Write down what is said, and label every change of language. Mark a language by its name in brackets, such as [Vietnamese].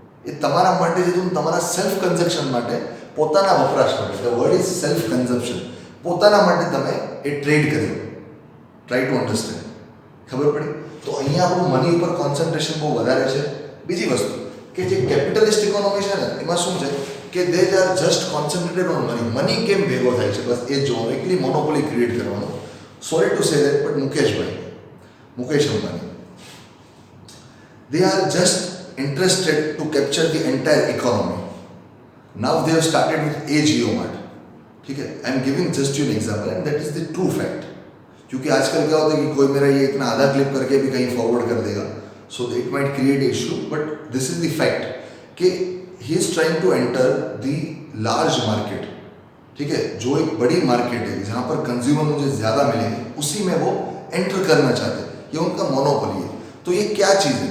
[Gujarati] એ તમારા માટે જે તમારા સેલ્ફ કન્ઝમ્પશન માટે, પોતાના વપરાશ માટે, [English] the word is self consumption, [Gujarati] પોતાના માટે તમે એ ટ્રેડ કર્યું. [English] Try to understand. [Gujarati] ખબર પડી? તો અહીંયા આપણું મની ઉપર કોન્સન્ટ્રેશન બહુ વધારે છે. બીજી વસ્તુ કે જે કેપિટલિસ્ટ ઇકોનોમી છે ને એમાં શું છે કે [English] They are just concentrated on money. [Gujarati] Money કેમ ભેગો થાય છે બસ એ જોવાનું, એકલી મોનોપોલી ક્રિએટ કરવાનો. [English] Sorry to say that but Mukesh Ambani, they are just interested to capture the entire economy. Now they have started with a JioMart. [Hindi] ठीक है, [English] I am giving just you an example and that is the true fact. [Hindi] क्योंकि आजकल क्या होता है कि कोई मेरा ये इतना आधा क्लिप करके भी कहीं फॉरवर्ड कर देगा, [English] So it might create issue, but this is the fact कि he is trying to enter the large market. [Hindi] ठीक है, जो एक बड़ी मार्केट है जहाँ पर कंज्यूमर मुझे ज़्यादा मिलेंगे उसी में वो एंटर करना चाहते हैं. ये उनका मोनोपोली है. तो ये क्या चीज़ है?